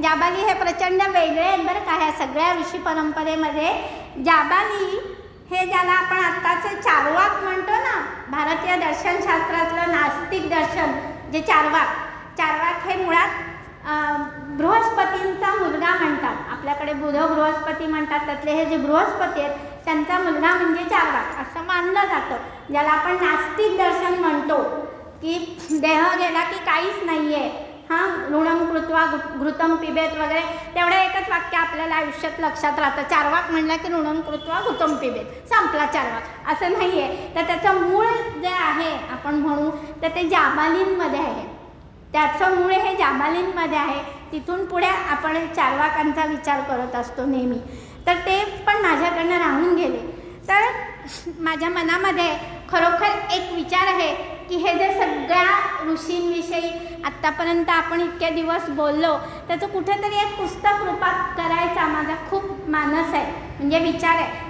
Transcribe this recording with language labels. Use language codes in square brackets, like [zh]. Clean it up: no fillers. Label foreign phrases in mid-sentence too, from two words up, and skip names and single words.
[mr] जाबाली हे प्रचंड वेगळे आहेत बरं का. ह्या सगळ्या ऋषी परंपरेमध्ये जाबाली हे ज्याला आपण आत्ताचे चार्वाक म्हणतो ना, भारतीय दर्शनशास्त्रातलं नास्तिक दर्शन जे चार्वाक हे मुळात बृहस्पतींचा मुलगा म्हणतात. आपल्याकडे बुध बृहस्पती म्हणतात. त्यातले हे जे बृहस्पती आहेत त्यांचा मुलगा म्हणजे चार्वाक असं मानलं जातं. ज्याला आपण नास्तिक दर्शन म्हणतो की देह गेला की काहीच नाही आहे, [sa] ऋणम कृत्वा घृतम पिबेत [mr] वगैरे तेवढं एकच वाक्य आपल्याला आयुष्यात लक्षात राहतं. चार्वाक म्हणलं की [sa] ऋणम कृत्वा घृतम पिबेत, [mr] संपला चार्वाक, असं नाही आहे. तर त्याचं मूळ जे आहे आपण म्हणू तर ते जाबालींमध्ये आहे. त्याचं मूळ हे जाबालींमध्ये आहे. तिथून पुढे आपण चार्वाकांचा विचार करत असतो नेहमी. तर ते पण माझ्याकडनं राहून गेले. तर माझ्या मनामध्ये खरोखर एक विचार आहे की हे जे सगळ्या ऋषींविषयी आत्तापर्यंत आपण इतके दिवस बोललो त्याचं कुठेतरी एक पुस्तक रूपात करायचा माझा खूप मानस आहे, म्हणजे विचार आहे.